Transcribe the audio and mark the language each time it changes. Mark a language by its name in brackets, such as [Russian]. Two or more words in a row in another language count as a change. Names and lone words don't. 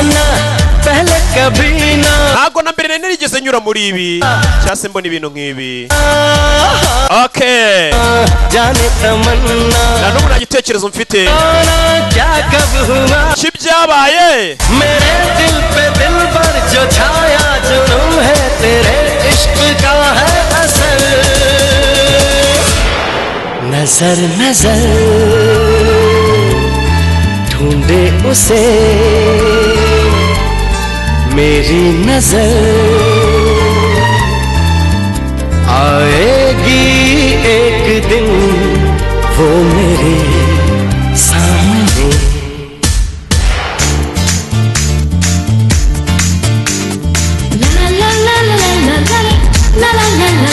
[Kinyarwanda] ntago na mbere nigeze nyura muri ibi cyase mbona ibintu nk'ibi okay na n'ubu nta gitekerezo mfite kibyabaye [Hindi] नजर नजर ढूंढे उसे मेरी नजर आएगी एक दिन वो मेरे सामने ला ला ला ला ला ला ला ला